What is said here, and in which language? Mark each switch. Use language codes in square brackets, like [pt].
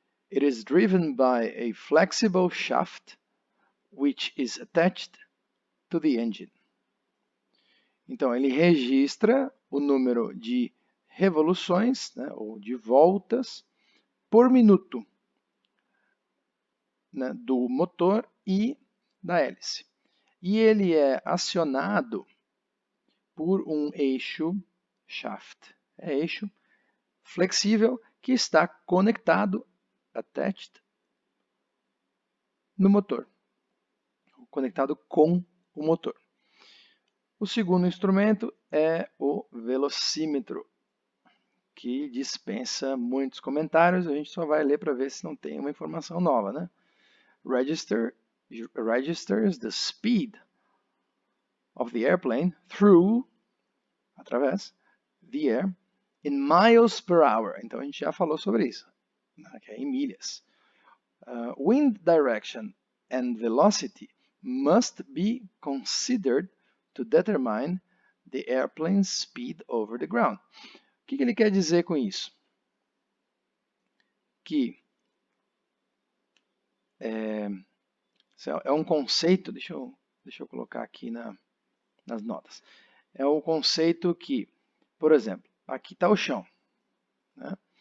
[en] It is driven by a flexible shaft which is attached to the engine. [pt] Então, ele registra o número de revoluções, né, ou de voltas por minuto, né, do motor e da hélice. E ele é acionado por um eixo, shaft, eixo flexível que está conectado, attached, no motor, conectado com o motor. O segundo instrumento é o velocímetro, que dispensa muitos comentários, a gente só vai ler para ver se não tem uma informação nova, né? [en] Registers the speed of the airplane through, [pt] através, [en] the air, in miles per hour. [pt] Então a gente já falou sobre isso, né? Que é em milhas. [en] Wind direction and velocity must be considered to determine the airplane's speed over the ground. [pt] O que ele quer dizer com isso? Que é um conceito, deixa eu colocar aqui nas notas. É o conceito que, por exemplo, aqui está o chão, né?